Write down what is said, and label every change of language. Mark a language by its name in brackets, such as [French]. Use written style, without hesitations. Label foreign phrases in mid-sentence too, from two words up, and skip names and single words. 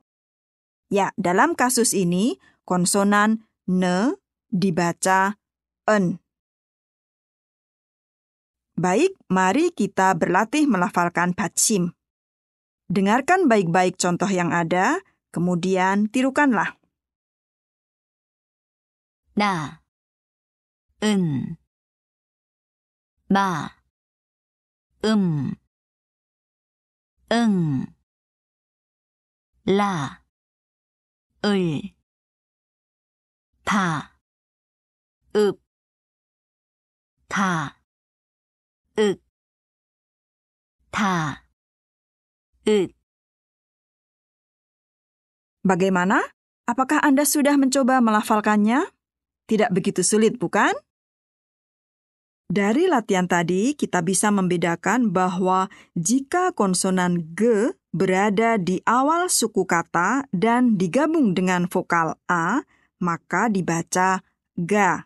[Indonesian] Ya, dalam kasus ini, konsonan ne dibaca en. Baik, mari kita berlatih melafalkan bacim. Dengarkan baik-baik contoh yang ada, kemudian tirukanlah. [Korean] 나, 은, 마, 응, 라, 을, 다, 읍, 다, 윽, 다, 읒. [Indonesian] Bagaimana? Apakah Anda sudah mencoba melafalkannya? Tidak begitu sulit, bukan? Dari latihan tadi, kita bisa membedakan bahwa jika konsonan G berada di awal suku kata dan digabung dengan vokal A, maka dibaca ga.